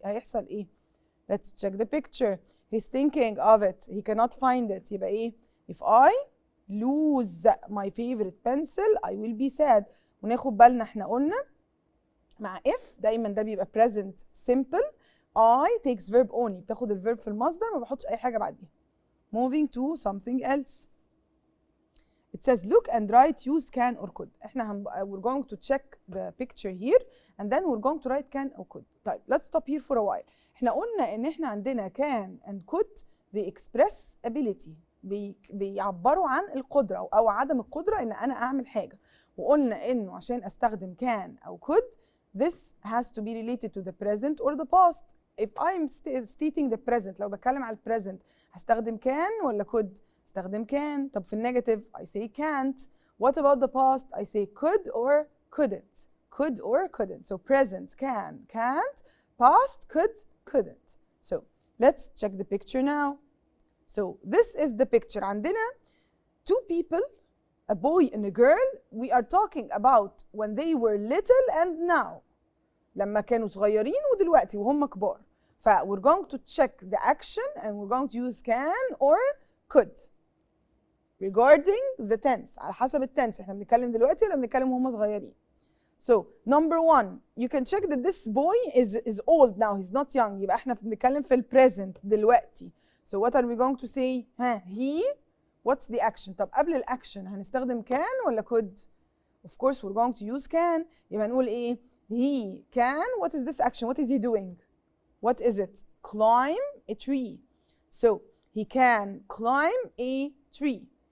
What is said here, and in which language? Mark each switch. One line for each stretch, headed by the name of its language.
Arabic: هيحصل ايه؟
English: Let's check the picture. He's thinking of it. He cannot find it. يبقى ايه؟ If I lose my favorite pencil I will be sad.
Arabic: وناخد بالنا احنا قلنا مع if دايما ده بيبقى present simple.
English: I takes verb only.
Arabic: بتاخد الverb في المصدر ما بحطش اي حاجة بعديها.
English: Moving to something else. It says look and write use can or could. احنا we're going to check the picture here and then we're going to write can or could. طيب let's stop here for a while.
Arabic: احنا قلنا ان احنا عندنا
English: can and could they express ability.
Arabic: بيعبروا عن القدرة أو عدم القدرة إن أنا أعمل حاجة. وقلنا إنه عشان أستخدم can أو could
English: this has to be related to the present or the past. If I'm stating the present
Arabic: لو بتكلم على present هستخدم can ولا could؟ استخدم can. طب في النيجاتيف I say can't.
English: What about the past? I say could or couldn't. Could or couldn't. So present can, can't. Past could, couldn't. So let's check the picture now. So this is the picture. عندنا two people, a boy and a girl. We are talking about when they were little and now.
Arabic: لما كانوا صغيرين ودلوقتي وهم كبار.
English: We're going to check the action and we're going to use can or could. regarding the tense
Arabic: على حسب التنس. احنا بنتكلم دلوقتي ولا بنتكلم وهم صغيرين؟
English: So number one, you can check that this boy is old now, he's not young.
Arabic: يبقى احنا بنتكلم في present دلوقتي.
English: So what are we going to say? He, what's the action?
Arabic: طب قبل الأكشن هنستخدم can ولا could؟
English: Of course we're going to use can.
Arabic: يبقى نقول ايه؟
English: He can, what is this action? What is he doing? What is it? Climb a tree. So he can climb a tree.